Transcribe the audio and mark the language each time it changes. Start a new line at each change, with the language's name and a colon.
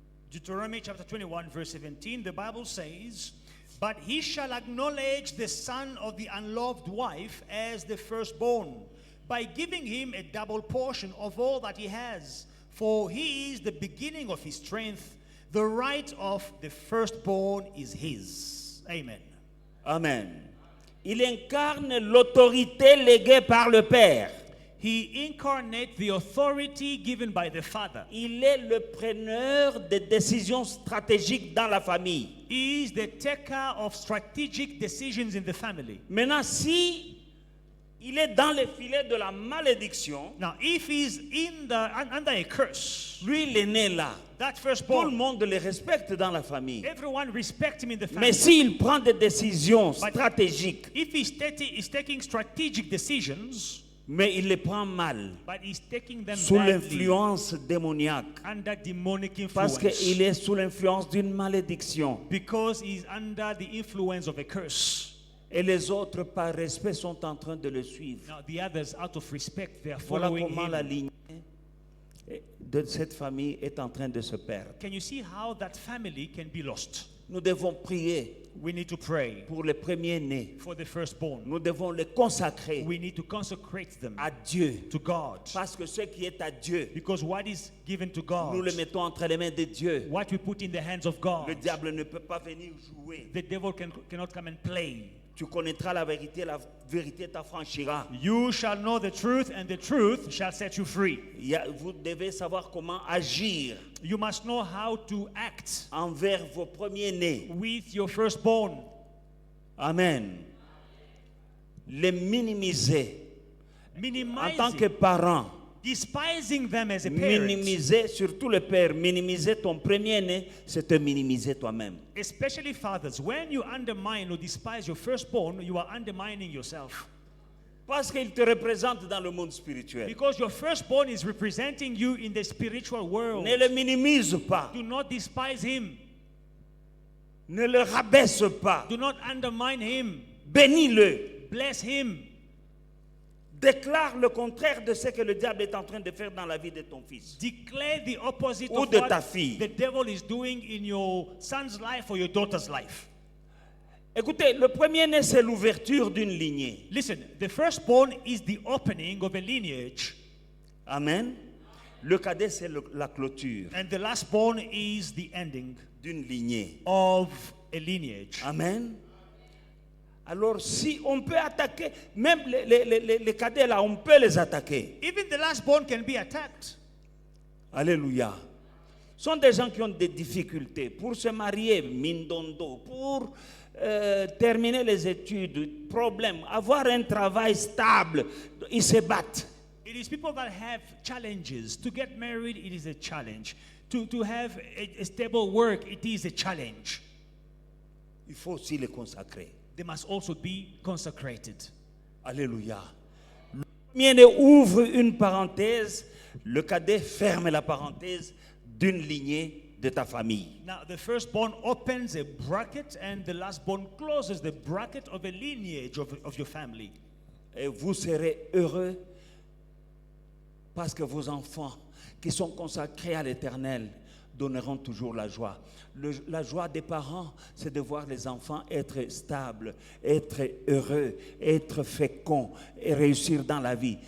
English: Deuteronomy chapter 21, verse 17, the Bible says, but he shall acknowledge the son of the unloved wife as the firstborn, by giving him a double portion of all that he has. For he is the beginning of his strength. The right of the firstborn is his. Amen.
French: Amen. Il incarne l'autorité léguée par le Père.
English: He incarnates the authority given by the Father.
French: Il est le preneur des décisions stratégiques dans la famille.
English: He is the taker of strategic decisions in the family.
French: Maintenant, si il est dans les filets de la malédiction,
English: Now, if he's under a curse,
French: lui, il est né là.
English: that
French: Tout le
English: firstborn,
French: monde le respecte dans la famille.
English: everyone respects him in the family.
French: Mais s'il prend des décisions stratégiques,
English: If he's taking strategic decisions,
French: mais il les prend mal,
English: but he's taking them
French: sous
English: badly,
French: l'influence démoniaque,
English: under demonic
French: parce
English: influence,
French: qu'il est sous l'influence d'une malédiction.
English: because he's under the influence of a curse.
French: Et les autres, par respect, sont en train de le suivre.
English: Now the others, out of respect, they are
French: Voilà
English: following
French: comment la
English: him.
French: lignée de cette famille est en train de se perdre.
English: Can you see how that family can be lost?
French: Nous devons prier
English: We need to pray
French: pour les premiers-nés.
English: for the firstborn.
French: Nous devons les consacrer
English: We need to consecrate them
French: à Dieu.
English: to God.
French: Parce que ce qui est à Dieu,
English: Because what is given to
French: nous le
English: God,
French: mettons entre les mains de Dieu.
English: what we put in the hands of God,
French: Le diable ne peut pas venir jouer.
English: the devil cannot come and play.
French: Tu connaîtras la vérité t'affranchira.
English: You shall know the truth, and the truth shall set you free.
French: Vous devez savoir comment agir
English: You must know how to act
French: envers vos premiers-nés.
English: with your firstborn.
French: Amen. Les minimiser en tant que
English: Minimizing,
French: parent.
English: despising them as a parent,
French: Minimiser, surtout le père, minimiser ton premier-né, c'est te minimiser toi-même.
English: especially fathers. When you undermine or despise your firstborn, you are undermining yourself.
French: Parce qu'il te représente dans le monde spirituel.
English: Because your firstborn is representing you in the spiritual world.
French: Ne le minimise pas.
English: Do not despise him.
French: Ne le rabaisse pas.
English: Do not undermine him.
French: Bénis-le.
English: Bless him.
French: Déclare le contraire de ce que le diable est en train de faire dans la vie de ton fils.
English: Declare the opposite
French: Ou
English: of
French: de ta
English: what
French: fille.
English: the devil is doing in your son's life or your daughter's life.
French: Écoutez, le premier-né, c'est l'ouverture d'une lignée.
English: Listen, the firstborn is the opening of a lineage,
French: Amen. Le cadet, c'est la clôture
English: and the lastborn is the ending
French: d'une lignée.
English: of a lineage.
French: Amen. Alors, si on peut attaquer, même les cadets là, on peut les attaquer.
English: Even the lastborn can be attacked.
French: Alléluia. Ce sont des gens qui ont des difficultés pour se marier, mindondo, pour terminer les études, problème, avoir un travail stable, ils se battent.
English: It is people that have challenges. To get married, it is a challenge. To have a stable work, it is a challenge.
French: Il faut aussi les consacrer.
English: They must also be consecrated.
French: Alléluia. Le premier-né ouvre une parenthèse, le cadet ferme la parenthèse d'une lignée de ta famille.
English: Now, the firstborn opens a bracket, and the lastborn closes the bracket of a lineage of your family.
French: Et vous serez heureux parce que vos enfants qui sont consacrés à l'Éternel donneront toujours la joie. La joie des parents, c'est de voir les enfants être stables, être heureux, être féconds et réussir dans la vie.